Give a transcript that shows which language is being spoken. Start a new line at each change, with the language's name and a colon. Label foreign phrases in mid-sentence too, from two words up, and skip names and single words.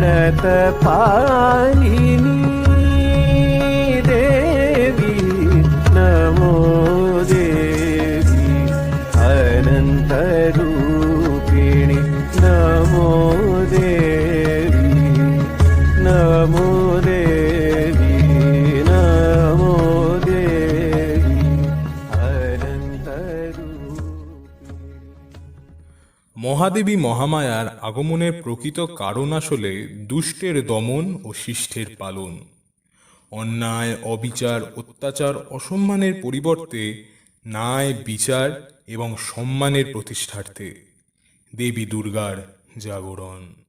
Sanskrit: शतपालिनी देवी नमो देवी अनन्तरूपिणि नमो देवी नमो देवी नमो देवी अनन्तरूपिणि।
Bangla: মহাদেবী মহামায়ার আগমনের প্রকৃত কারণ আসলে দুষ্টের দমন ও শিষ্টের পালন। অন্যায়, অবিচার, অত্যাচার, অসম্মানের পরিবর্তে ন্যায়, বিচার এবং সম্মানের প্রতিষ্ঠার্থে দেবী দুর্গার জাগরণ।